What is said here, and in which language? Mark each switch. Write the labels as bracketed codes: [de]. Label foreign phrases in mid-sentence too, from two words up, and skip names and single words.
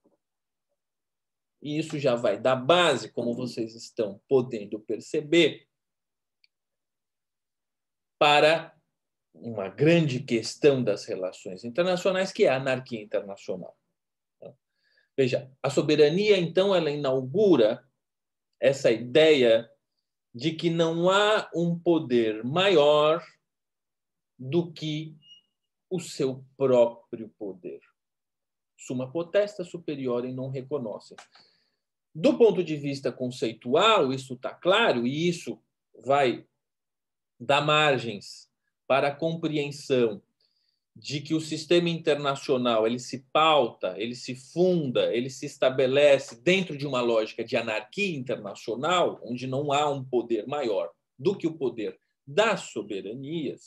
[pt] E isso já vai dar base, como vocês estão podendo perceber, para uma grande questão das relações internacionais, que é a anarquia internacional. Veja, a soberania, então, ela inaugura essa ideia de que não há um poder maior do que o seu próprio poder. [la] Summa potestas superiorem non reconoscem. [pt] Do ponto de vista conceitual, isso está claro, e isso vai dar margens para a compreensão de que o sistema internacional ele se pauta, ele se funda, ele se estabelece dentro de uma lógica de anarquia internacional, onde não há um poder maior do que o poder das soberanias.